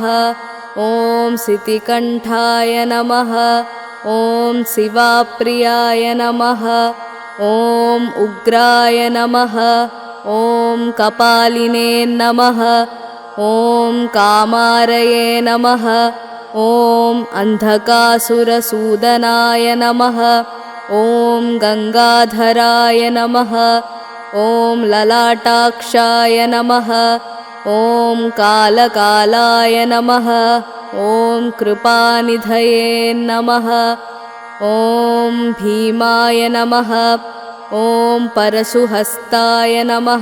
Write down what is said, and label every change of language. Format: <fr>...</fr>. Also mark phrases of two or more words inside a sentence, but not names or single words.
<sa>ఓం సితికంఠాయ నమః ఓం శివాప్రియాయ నమః ఓం ఉగ్రాయ నమః ఓం కపాలినే నమః ఓం కామారయే నమః ఓం అంధకాసురసూదనాయ నమః ॐ गङ्गाधराय नमः। ॐ ललाटाक्षाय नमः। ॐ कालकालाय नमः। ॐ कृपानिधये नमः। ॐ भीमाय नमः। ॐ परशुहस्ताय नमः।</sa>